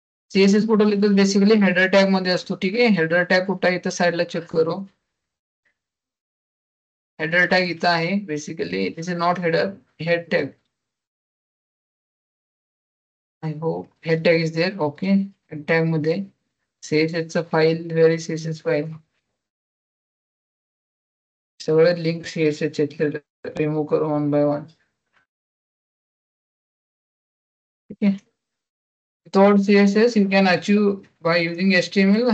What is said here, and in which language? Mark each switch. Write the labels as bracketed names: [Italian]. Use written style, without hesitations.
[Marathi] CSS कुठं लिहितो basically header tag मध्ये असतो. ठीक आहे, हेडर टॅग कुठं आहे इथं साईडला चेक करू. हेडर टॅग इथं आहे. [English] Basically this is not header, head tag. I hope head tag is there. [Marathi] Okay, head tag मध्ये सीएसएस चा फाईल, व्हेरी सीएसएस फाईल, सगळे लिंक सीएसएस चे रिमूव्ह करू [English] One by one. [Marathi] ठीक आहे, [English] Without CSS you can achieve by using HTML.